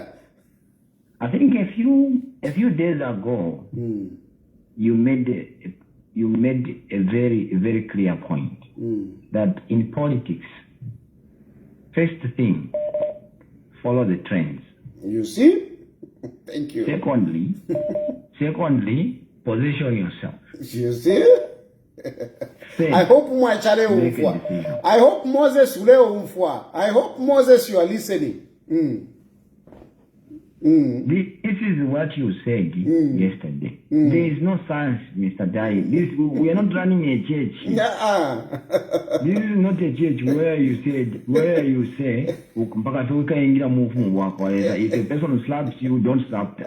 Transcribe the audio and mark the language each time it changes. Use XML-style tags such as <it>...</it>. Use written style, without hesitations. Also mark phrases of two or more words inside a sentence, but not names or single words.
<en>I think a few days ago, you made a very clear point that in politics, first thing, follow the trends. You see? Thank you. Secondly, position yourself. You see? said, I hope</en> <bem>mwachale umfwa.</bem> <en>I hope Moses</en> <bem>uleo umfwa.</bem> <en>I hope Moses you are listening. This is what you said yesterday. There is no science, Mr. Dai. We are not running a church. This is not a church where you say, if a person slaps you, don't slap them.</en>